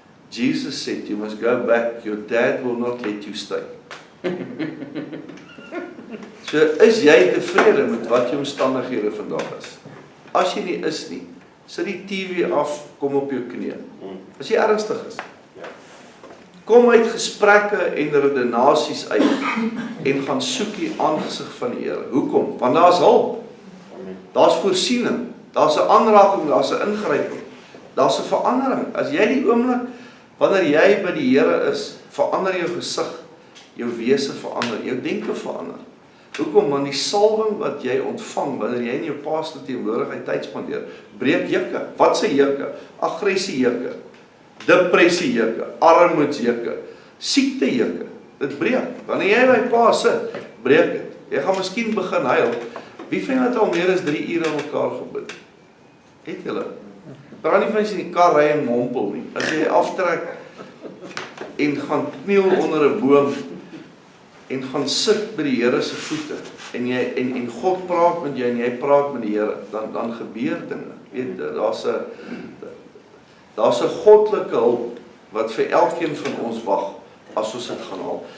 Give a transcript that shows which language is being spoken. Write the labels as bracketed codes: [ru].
[en] Jesus said, you must go back, your dad will not let you stay. [af] So is jy tevrede met wat jou omstandighede vandag is? As jy nie is nie, sit die TV af, kom op jou knieë. As jy ernstig is. Kom uit gesprekke en redenasies uit en gaan soek die aangesig van die Here. Hoekom? Want daar's hulp. Daar's voorsiening, daar's 'n aanraking, daar's 'n ingryping, daar's 'n verandering. As jy die oomblik, wanneer jy by die Here is, verander jou gesig, jou wese verander, jou denke verander. Hoekom? Want die salwing wat jy ontvang, wanneer jy in jou pa se teenwoordigheid tyd spandeer, breek jukke. Wat se jukke? Aggressie jukke, depressie jukke, armoedsjukke, siekte jukke. Dit breek. Wanneer jy by pa sit, breek dit. Jy gaan miskien begin huil. Wie van julle het al meer as 3 ure aan mekaar gebid? Het julle? Praat nie van as jy in die kar ry en mompel nie. As jy aftrek en gaan kniel onder 'n boom en gaan sit by die Here se voete en God praat met jou en jy praat met die Here, dan gebeur dinge. Weet, daar's 'n goddelike hulp wat vir elkeen van ons wag as ons dit gaan haal.